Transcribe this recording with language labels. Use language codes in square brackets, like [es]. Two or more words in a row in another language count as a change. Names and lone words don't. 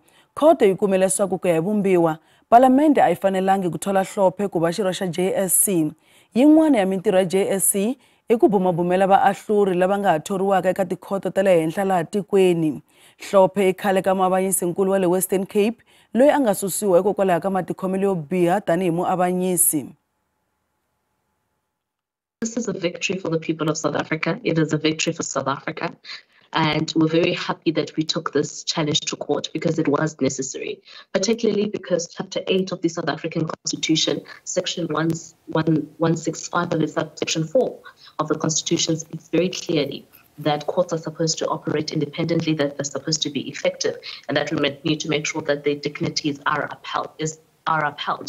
[ts] Khoto yi kume leswaku ku ya hi vumbiwa Palamende a yi fanelangi ku thola Hlophe ku va xirho xa JSC. Yin'wana ya mintirho ya JSC i ku bumabumela vaahluri lava nga ha thoriwaka eka tikhoto ta le henhla laha tikweni. Hlophe i khale ka muavanyisinkulu wa le Western Cape loyi a nga susiwa hikokwalaho ka matikhomelo yo biha tanihi muavanyisi. [en] This is a victory for the people of South Africa. It is a victory for South Africa. And we're very happy that we took this challenge to court because it was necessary, particularly because Chapter 8 of the South African Constitution, Section 165 of the Section 4 of the Constitution speaks very clearly that courts are supposed to operate independently, that they're supposed to be effective, and that we need to make sure that their dignities are upheld.